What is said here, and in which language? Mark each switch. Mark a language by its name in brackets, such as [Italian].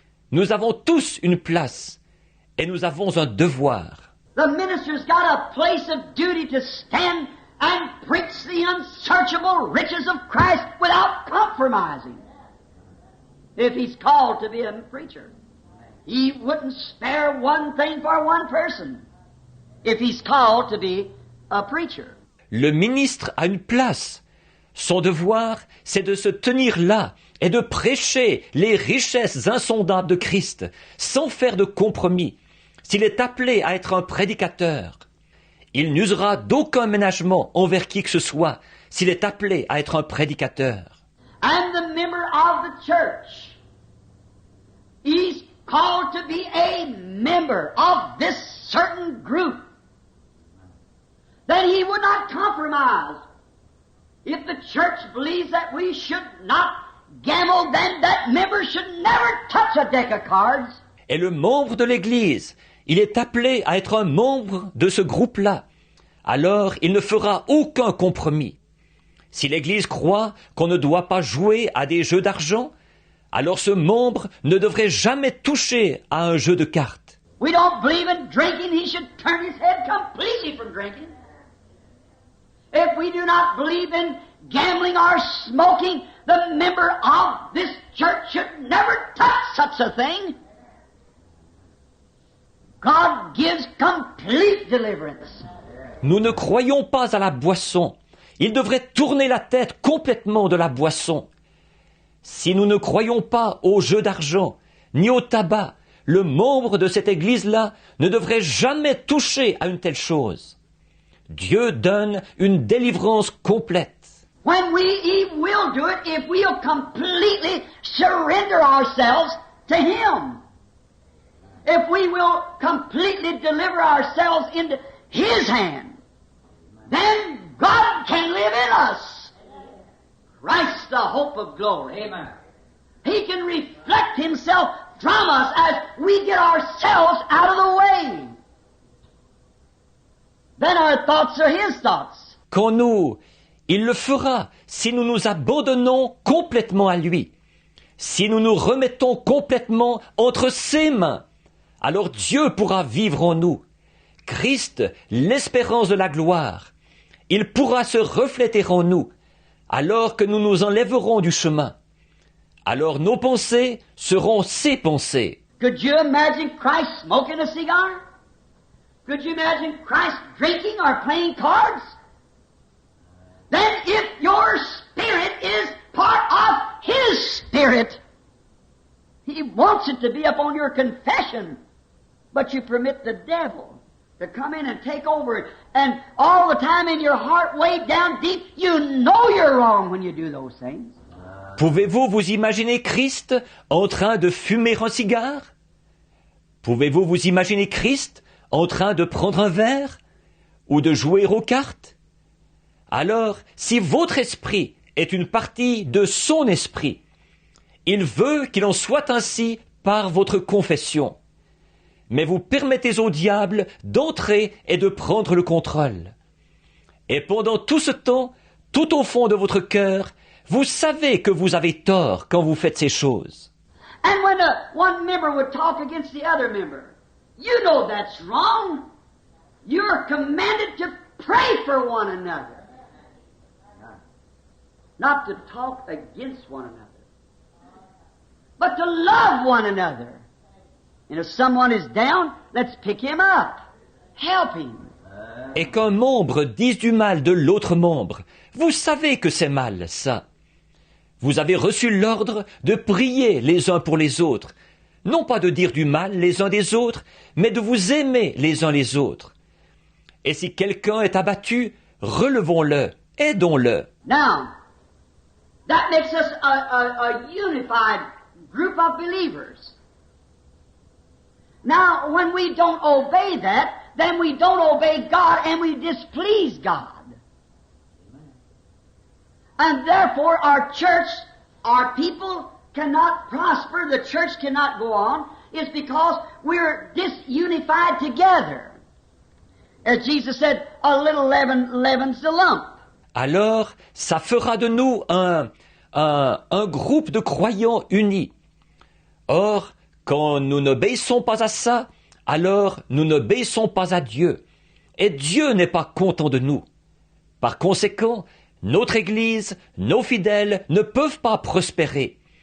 [French] Nous avons tous une place et nous avons un devoir. [English] The minister's got a place of duty to stand and preach the unsearchable riches of Christ without compromising. If he's called to be a preacher, he wouldn't spare one thing for one person if he's called to be a preacher. [French] Le ministre a une place. Son devoir, c'est de se tenir là et de prêcher les richesses insondables de Christ sans faire de compromis. S'il est appelé à être un prédicateur, il n'usera d'aucun ménagement envers qui que ce soit s'il est appelé à être un prédicateur. [English] And the member of the church, he's called to be a member of this certain group. That he would not compromise. If the church believes that we should not gamble, then that member should never touch a deck of cards. [French] Et le membre de l'Église, il est appelé à être un membre de ce groupe-là. Alors, il ne fera aucun compromis. Si l'Église croit qu'on ne doit pas jouer à des jeux d'argent, alors ce membre ne devrait jamais toucher à un jeu de cartes. [English] We don't believe in drinking, he should turn his head completely from drinking. If we do not believe in gambling or smoking, the member of this church should never touch such a thing. God gives complete deliverance. [French] Nous ne croyons pas à la boisson. Il devrait tourner la tête complètement de la boisson. Si nous ne croyons pas au jeu d'argent, ni au tabac, le membre de cette église-là ne devrait jamais toucher à une telle chose. Dieu donne une délivrance complète. [English] When He will do it if we'll completely surrender ourselves to Him. If we will completely deliver ourselves into His hand, then God can live in us. Christ, the hope of glory. Amen. He can reflect Himself from us as we get ourselves out of the way. Then our thoughts are His thoughts. [French] Qu'en nous, il le fera si nous nous abandonnons complètement à lui, si nous nous remettons complètement entre ses mains. Alors Dieu pourra vivre en nous. Christ, l'espérance de la gloire, il pourra se refléter en nous, alors que nous nous enlèverons du chemin. Alors nos pensées seront ses pensées. [English] Could you imagine Christ smoking a cigar? Could you imagine Christ drinking or playing cards? Then if your spirit is part of His spirit, He wants it to be upon your confession, but you permit the devil to come in and take over it, and all the time in your heart way down deep, you know you're wrong when you do those things. [French] Pouvez-vous vous imaginer Christ en train de fumer un cigare? Pouvez-vous vous imaginer Christ en train de prendre un verre ou de jouer aux cartes? Alors, si votre esprit est une partie de son esprit, il veut qu'il en soit ainsi par votre confession. Mais vous permettez au diable d'entrer et de prendre le contrôle. Et pendant tout ce temps, tout au fond de votre cœur, vous savez que vous avez tort quand vous faites ces choses. [English] And when one member would talk against the other member, you know that's wrong. You're commanded to pray for one another. Not to talk against one another, but to love one another. And if someone is down, let's pick him up. Help him. [French] Et qu'un membre dise du mal de l'autre membre, vous savez que c'est mal, ça. Vous avez reçu l'ordre de prier les uns pour les autres, non pas de dire du mal les uns des autres, mais de vous aimer les uns les autres. Et si quelqu'un est abattu, relevons-le, aidons-le. [English] Now, that makes us a unified group of believers. Now, when we don't obey that, then we don't obey God and we displease God. And therefore our church, our people cannot prosper, the church cannot go on, is because we're disunified together. As Jesus said, a little leaven leavens the lump. [French] Alors, ça fera de nous un groupe de croyants unis. Or, quand nous n'obéissons pas à ça, alors nous n'obéissons pas à Dieu. Et Dieu n'est pas content de nous. Par conséquent, notre Église, nos fidèles ne peuvent pas prospérer.